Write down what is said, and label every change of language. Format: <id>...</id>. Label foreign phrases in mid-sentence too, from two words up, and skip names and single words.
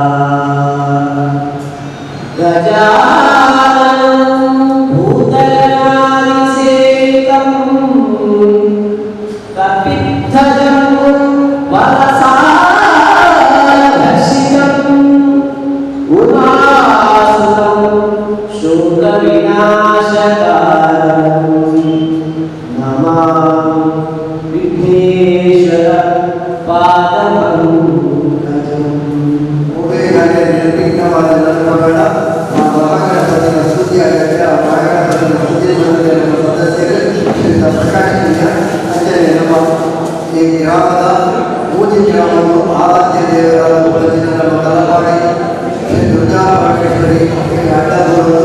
<sa>गजाननं भूतगणाधिसेवितं कपित्थजम्बुं वरसाधर्षितं उमासुतं शोकविनाशकारं नमामि विघ्नेश्वर पादपङ्कजं।</sa> <kn>ಈ ಗ್ರಾಮದ ಪೂಜೆ ಗ್ರಾಮವನ್ನು ಆರಾಧ್ಯ ದೇವರ ತಲಪಾಡಿ ಶ್ರೀ ದುರ್ಗಾ ಪರಮೇಶ್ವರಿ ಅಡ್ಡ ಬರುವುದು.</kn>